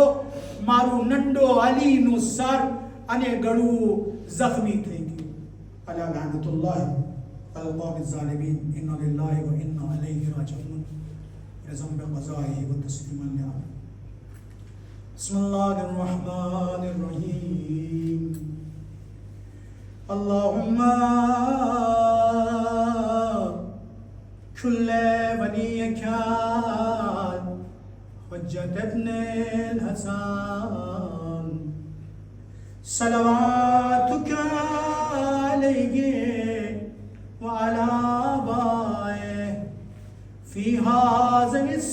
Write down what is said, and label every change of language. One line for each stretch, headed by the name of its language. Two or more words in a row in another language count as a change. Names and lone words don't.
Gujarati: મારું નંડો અલીનું સર અને ગળું જખમી થઈ ગયું.
Arabic: ألا لعنة الله على القوم الظالمين. إنا لله وإنا إليه راجعون. رضا بقضائه وتسليما لأ. بسم الله الرحمن الرحيم. اللهم كل وليك حجة ابن الحسن صلواتك عليه وعلى آبائه في هذه